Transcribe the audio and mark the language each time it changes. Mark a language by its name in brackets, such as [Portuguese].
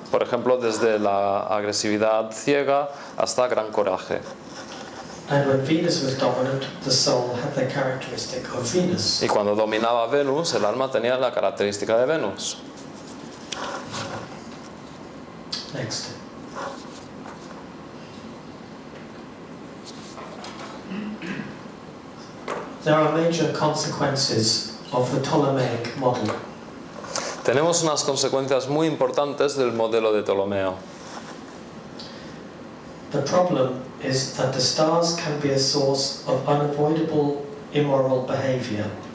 [Spanish] Por ejemplo, desde la agresividad ciega hasta gran coraje. [English] And when Venus was dominant, the soul had the characteristic of Venus. [Spanish] Y cuando dominaba Venus, el alma tenía la característica de Venus. [English] Next. There are major consequences of the Ptolemaic model. [Spanish] Tenemos unas consecuencias muy importantes del modelo de Ptolomeo. [English] The problem is that the stars can be a source of unavoidable immoral behavior.